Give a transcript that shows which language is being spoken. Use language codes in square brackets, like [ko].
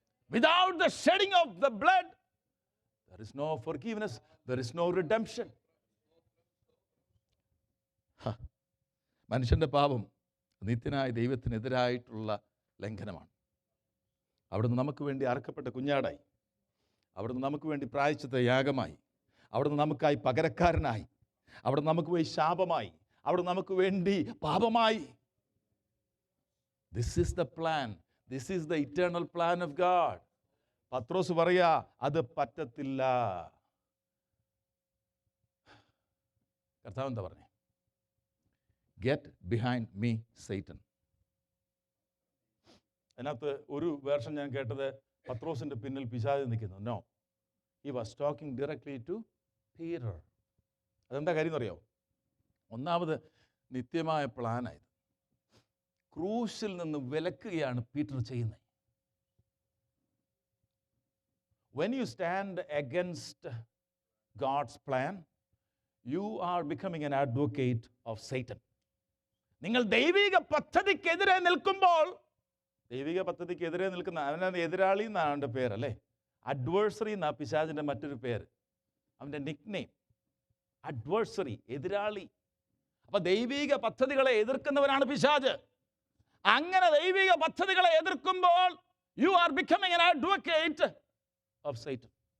[en] Without the shedding of the blood, there is no forgiveness, there is no redemption. [ml] മനുഷ്യൻ്റെ പാപം നിത്യനായ ദൈവത്തിനെതിരായിട്ടുള്ള ലംഘനമാണ്. അവിടുന്ന് നമുക്ക് വേണ്ടി അറക്കപ്പെട്ട കുഞ്ഞാടായി, അവിടുന്ന് നമുക്ക് വേണ്ടി പ്രായശ്ചിത്ത യാഗമായി, അവിടുന്ന് നമുക്കായി പകരക്കാരനായി, അവിടുന്ന് നമുക്ക് വേണ്ടി ശാപമായി, അവിടുന്ന് നമുക്ക് വേണ്ടി പാപമായി. [en] This is the plan. This is the eternal plan of God. [ml] പത്രോസ് പറയാ അത് പറ്റത്തില്ല. കർത്താവ് എന്താ പറഞ്ഞേ? [en] Get behind me, Satan. [ml] അതിനകത്ത് ഒരു വേർഷൻ ഞാൻ കേട്ടത് പത്രോസിൻ്റെ പിന്നിൽ പിശാച് നിൽക്കുന്നു. [en] No, he was talking directly to Peter. [ml] അതെന്താ കാര്യം എന്നറിയാമോ? ഒന്നാമത് നിത്യമായ പ്ലാനായത് ക്രൂശിൽ നിന്ന് വിലക്കുകയാണ് പീറ്റർ ചെയ്യുന്നത്. [en] When you stand against God's plan, you are becoming an advocate of Satan. [ml] നിങ്ങൾ ദൈവിക പദ്ധതിക്കെതിരെ നിൽക്കുമ്പോൾ, ദൈവിക പദ്ധതിക്കെതിരെ നിൽക്കുന്ന അവൻ്റെ എതിരാളി എന്നാണ് അവൻ്റെ പേരല്ലേ, അഡ്വേഴ്സറി എന്നാ പിശാചിൻ്റെ മറ്റൊരു പേര്, അവൻ്റെ നിക് നെയിം അഡ്വേഴ്സറി, എതിരാളി. അപ്പൊ ദൈവിക പദ്ധതികളെ എതിർക്കുന്നവനാണ് പിശാച്. അങ്ങനെ ദൈവിക പദ്ധതികളെ എതിർക്കുമ്പോൾ [en] You are becoming an advocate of Satan.